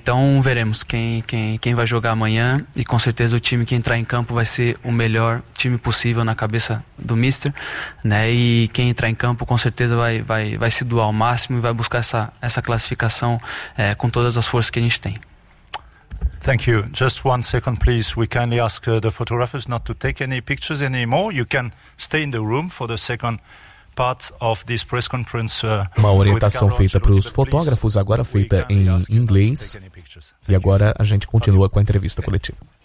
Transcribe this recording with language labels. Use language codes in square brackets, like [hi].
[pt] Então veremos quem vai jogar amanhã, e com certeza o time que entrar em campo vai ser o melhor time possível na cabeça do Mister, né? E quem entrar em campo com certeza vai se doar ao máximo e vai buscar essa classificação com todas as forças que a gente tem. [en] Thank you. Just one second, please. We kindly ask the photographers not to take any pictures anymore. You can stay in the room for the second part of this press conference. [pt] Uma orientação feita para os fotógrafos, agora feita em inglês. E agora a gente continua com a entrevista coletiva.